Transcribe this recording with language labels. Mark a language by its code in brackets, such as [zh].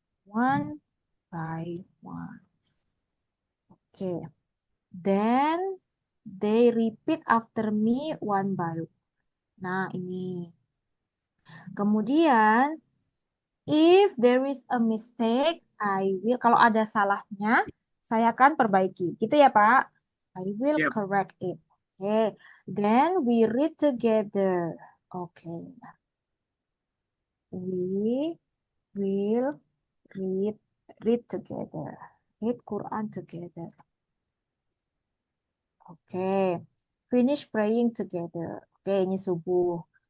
[en] One by one. Oke. Then they repeat after me one by one. [id] Nah, ini. [en] Kemudian, if there is a mistake, I will. [id] Kalau ada salahnya, saya akan perbaiki. Gitu ya, Pak? [en] I will Yep. correct it. Okay. Then we read together. Okay. We will read together. Read Quran together. Oke. Finish praying together. [id] Oke, ini subuh.